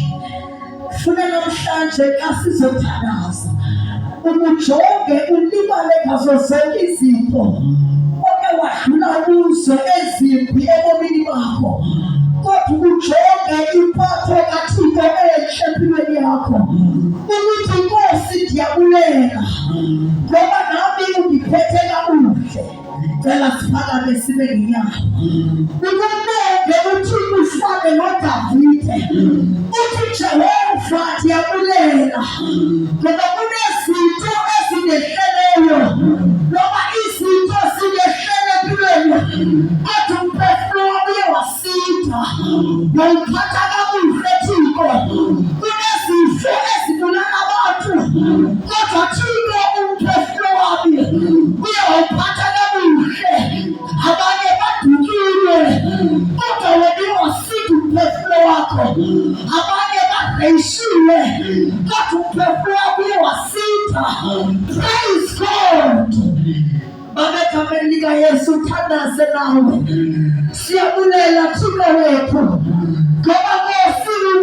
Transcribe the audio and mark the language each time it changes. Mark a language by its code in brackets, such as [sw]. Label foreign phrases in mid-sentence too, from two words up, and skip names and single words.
[xh] Funa namhlanje asizothandaza ujonge ulibale ngazo zonke izinto oke wadlula kuzo ezimbi ebomini bakho, kodwa ujonge impatho kaThixo enhle empilweni yakho, ukuthi Nkosi ndiyabulela ngoba nami ungiphethe kabuhle. Cela siphakame sibe ngenyawo. Ukumele uThixo ufane noDavide, uthi Jehova ndiyabulela ngoba kunezinto ezingehleleyo, ngoba izinto zingehlele empilweni, kodwa umphefumulo wami uye wasinda. Ngawuphatha kabuhle Thixo. Kunezifo ezibulala abantu, kodwa Thixo umphefumulo wami uye wawuphatha kabuhle. Abanye badukile, kodwa wena wasinda umphefumulo wakho. Abanye badeshiwe, kodwa umphefumulo wakho uye wasinda. [en] Praise God. [xh] Babekameni lika Yesu uthandaze nawe. Siyabulela Thixo wethu ngoba Nkosi